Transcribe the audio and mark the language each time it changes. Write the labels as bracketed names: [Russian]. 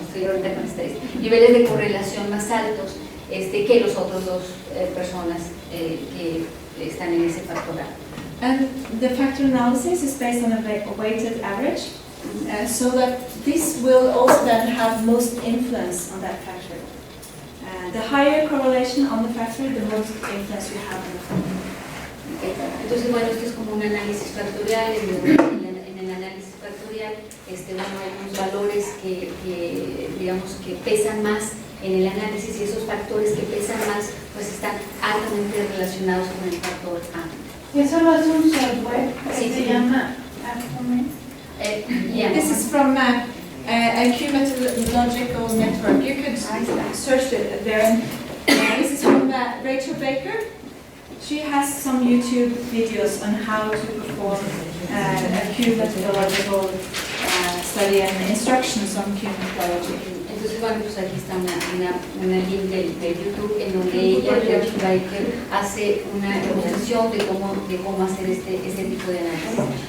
[Spanish] Estoy ahorita con niveles de correlación más altos que los otros dos personas que están en ese factoral. [English] And the factor analysis is based on a weighted average, so that this will also then have most influence on that factor. The higher correlation on the factor, the most influence you have on the factor. [Spanish] Entonces, bueno, esto es como un análisis factorial. En el análisis factorial, bueno, hay unos valores que digamos que pesan más en el análisis, y esos factores que pesan más, pues están altamente relacionados con el factor A. ¿Y eso lo hace un software que Sí, se llama Argument? [English] This is from a Q-methodological network. You could search it there. This is from Rachel Baker. She has some YouTube videos on how to perform a Q-methodological study and instructions on Q-methodology. [Spanish] Entonces, bueno, pues aquí está una link de YouTube en donde ella, Rachel Baker, hace una demostración de cómo hacer este tipo de análisis.